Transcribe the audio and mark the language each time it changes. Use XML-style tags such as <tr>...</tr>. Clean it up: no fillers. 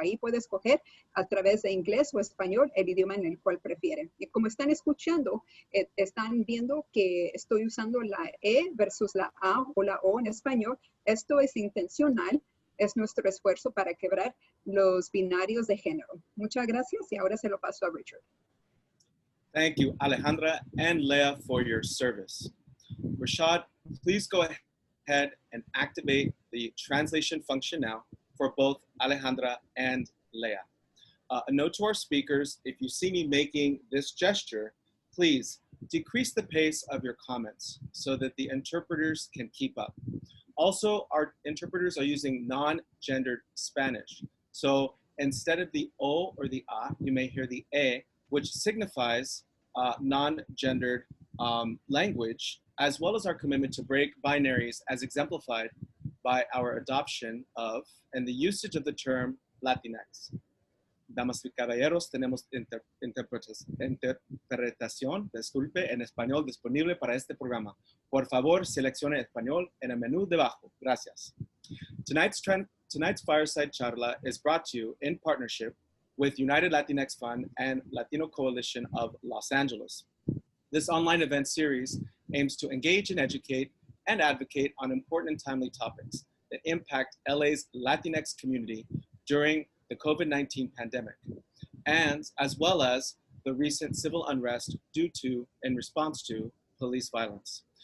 <es>Ahí puede escoger a través de inglés o español el idioma en el cual prefiere. Y como están escuchando, están viendo que estoy usando la E versus la A o la O en español. Esto es intencional. Es nuestro esfuerzo para quebrar los binarios de género. Muchas gracias y ahora se lo paso a Richard.</es> <en>Thank you, Alejandra and Leah, for your service. Rashad, please go ahead and activate the translation function now for both Alejandra and Leah. A note to our speakers, if you see me making this gesture, please decrease the pace of your comments so that the interpreters can keep up. Also, our interpreters are using non-gendered Spanish. So instead of the O or the A, you may hear the E, which signifies non-gendered language, as well as our commitment to break binaries as exemplified by our adoption of and the usage of the term Latinx.</en> <es>Damas y caballeros, tenemos interpretación, disculpe, en español disponible para este programa. Por favor, seleccione español en el menú debajo. Gracias.</es> <en>Tonight's Fireside CharLA is brought to you in partnership with United Latinx Fund and Latino Coalition of Los Angeles. This online event series aims to engage and educate and advocate on important and timely topics that impact LA's Latinx community during the COVID-19 pandemic, and as well as the recent civil unrest due to and response to police violence.</en>